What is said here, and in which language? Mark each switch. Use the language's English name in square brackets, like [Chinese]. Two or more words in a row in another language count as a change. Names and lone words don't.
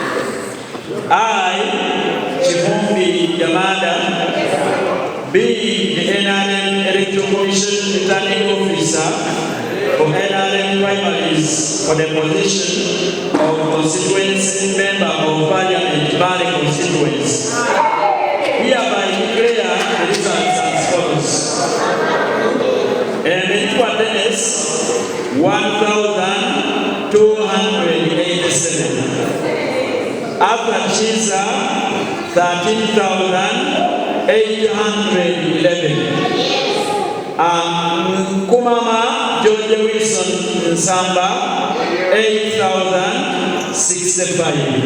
[English] I, Chivumbi Yamada, being the NRM Electoral Commission Returning Officer for NRM primaries for the position of Constituency Member of Parliament Bali Constituency, hereby declare the results as follows. Emelikwa Dennis 1,287. Abra Chiza 13,811. Kumama George Wilson Nsamba 8,065.